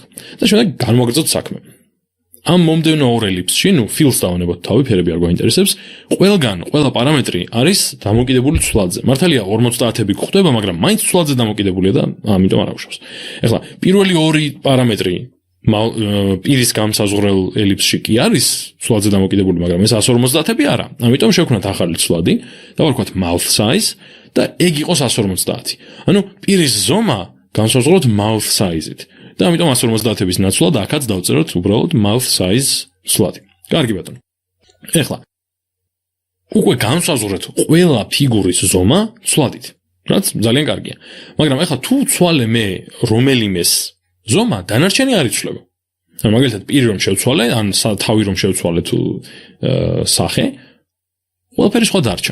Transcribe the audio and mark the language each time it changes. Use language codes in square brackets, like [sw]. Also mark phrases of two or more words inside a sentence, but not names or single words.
[ka] და შემდეგ განვაგრძოთ საქმე. ამ მომდევნო ორ ელიფსში, fills დავანებოთ თავი, ფერები არ გვაინტერესებს, ყველა პარამეტრი არის დამოკიდებული ცვლადზე. მართალია 50-ები გვხვდება, მაგრამ მაინც ცვლადზე დამოკიდებულია და ამიტომ არ აღუშავს. ეხლა პირველი ორი პარამეტრი პირის გამსაზღვრელ ელიფსში კი არის ცვლადზე დამოკიდებული, მაგრამ ეს 150-ები არა. ამიტომ შევქმნათ ახალი ცვლადი და ვარქვათ [en] mouth size [ka] და ეგ იყოს 150. ანუ პირის ზომა განსაზღვროთ [en] mouth size- [ka] ით. და ამიტომ 150-ების ნაცვლად აქაც დავწეროთ უბრალოდ [en] mouth size [ka] ცვლადი. კარგი ბატონო. ეხლა უკვე განსაზღვრეთ ყველა ფიგურის ზომა ცვლადით, რაც ძალიან კარგია. მაგრამ ეხლა თუ ვცვალე მე რომელიმეს ზომა, დანარჩენი არ იცვლება. ანუ მაგალითად პირი რომ შევცვალე, ან თავი რომ შევცვალე თუ სახე, ყველაფერი სხვა დარჩა.